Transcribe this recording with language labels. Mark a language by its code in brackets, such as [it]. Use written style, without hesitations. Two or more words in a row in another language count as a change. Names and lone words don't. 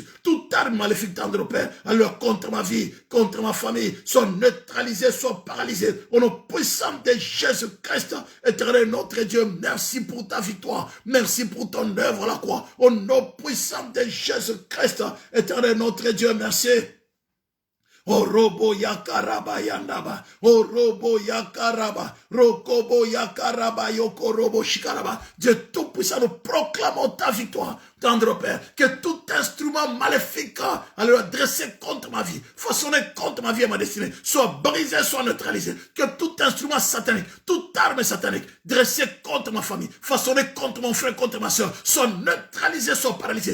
[fr] Toute arme maléfique, tendre Père, alors contre ma vie, contre ma famille, soit neutralisé, soit paralysé, au nom puissant de Jésus-Christ, éternel notre Dieu, merci pour ta victoire, merci pour ton œuvre à la croix, au nom puissant de Jésus-Christ, éternel notre Dieu, merci. Orobo yakaraba yandaba, orobo yakaraba, rokobo yakaraba, yokorobo shikaraba. Dieu tout-puissant, nous proclamons ta victoire, tendre Père, que tout instrument maléfique, alors dressé contre ma vie, façonné contre ma vie et ma destinée, soit brisé, soit neutralisé. Que tout instrument satanique, toute arme satanique, dressé contre ma famille, façonné contre mon frère, contre ma soeur, soit neutralisé, soit paralysé.